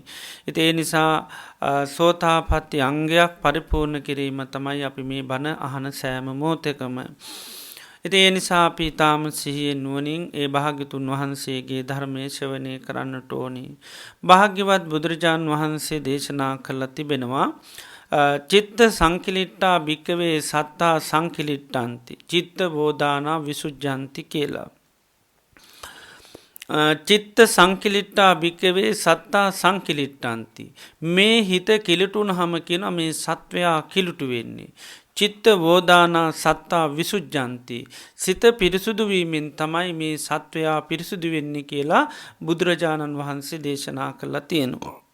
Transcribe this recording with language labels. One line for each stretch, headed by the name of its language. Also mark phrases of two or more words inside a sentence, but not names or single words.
Sinhala: ඉතින් ඒ නිසා සෝතාපට්ටි අංගයක් පරිපූර්ණ කිරීම තමයි අපි මේ බණ අහන සෑම මොහොතකම. ඉතින් ඒ නිසා අපි ඊටාම සිහියෙන් නුවණින් ඒ භාග්‍යතුන් වහන්සේගේ ධර්මයේ ශ්‍රවණය කරන්නට ඕනි. භාග්‍යවත් බුදුරජාණන් වහන්සේ දේශනා කළා තිබෙනවා
Pali: චිත්ත සංකිලිට්ඨා භික්කවේ සත්තා සංකිලිට්ඨන්ති චිත්ත බෝධානා විසුජ්ජන්ති කියලා. චිත්ත සංකිලිට්ඨා භික්කවේ සත්තා සංකිලිට්ඨන්ති.
Sinhala: මේ හිත කිලුටුන හම කියන මේ සත්වයා කිලුටු වෙන්නේ.
Pali: චිත්ත වෝදානා සත්තා විසුජ්ජන්ති.
Sinhala: සිත පිරිසුදුවීමෙන් තමයි මේ සත්වයා පිරිසුදු වෙන්නේ කියලා බුදුරජාණන් වහන්සේ දේශනා කළා තියෙනවා.